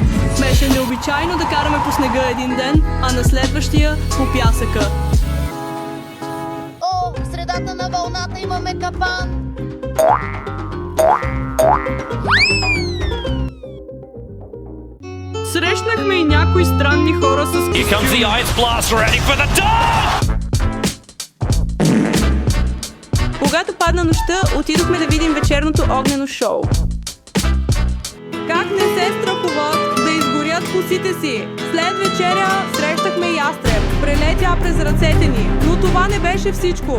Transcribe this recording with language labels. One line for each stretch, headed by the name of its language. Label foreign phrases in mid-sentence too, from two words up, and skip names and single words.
Bulgarian: Беше необичайно да караме по снега един ден, а на следващия по пясъка. О, в средата на вълната имаме капан. Срещнахме и някои странни хора с...
English: Here comes the ice blast, ready for the dawn!
Bulgarian: Когато падна нощта, отидохме да видим вечерното огнено шоу. Как не се страхуват да изгорят косите си? След вечеря срещахме ястреб. Прелетя през ръцете ни. Но това не беше всичко.